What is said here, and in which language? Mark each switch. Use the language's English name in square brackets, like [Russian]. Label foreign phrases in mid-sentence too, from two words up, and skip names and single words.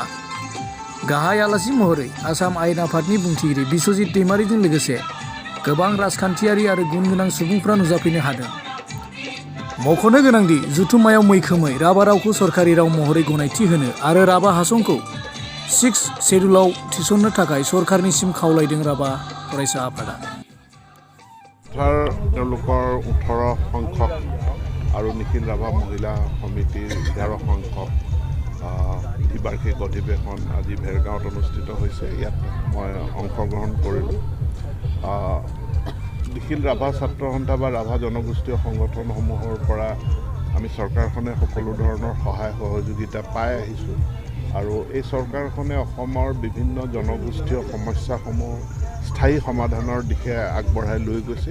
[Bodo] गाहाय आलासि महरै आसाम आयेन आफादनि बुंथिगिरि बिश्वजित दैमारिजों लोगोसे गोबां राजखान्थियारि आरो गुन गोनां सुबुंफ्रा नुजाफैनो हादों। मख'नो गोनांदि जथुम्मायाव मैखोमै राभा रावखौ सरकारि राव महरै गनायथि होनो आरो राभा हासंखौ 6 शेड्युलाव थिसन्नो थाखाय सरकारनिसिम खावलायदों राभा फरायसा आफादा। [Assamese] তেওঁলোকৰ 18 সংখ্যক আৰু নিখিল ৰাভা মহিলা সমিতিৰ 11 সংখ্যক দ্বিবাৰ্ষিক অধিৱেশন আজি ভেৰগাঁৱত অনুষ্ঠিত হৈছে। ইয়াত মই অংশগ্ৰহণ কৰিলোঁ। নিখিল ৰাভা ছাত্ৰ সন্থা বা ৰাভা জনগোষ্ঠীয় সংগঠনসমূহৰ পৰা আমি চৰকাৰখনে সকলো ধৰণৰ সহায় সহযোগিতা পাই আহিছোঁ আৰু এই চৰকাৰখনে অসমৰ বিভিন্ন জনগোষ্ঠীয় সমস্যাসমূহ স্থায়ী সমাধানৰ দিশে আগবঢ়াই লৈ গৈছে।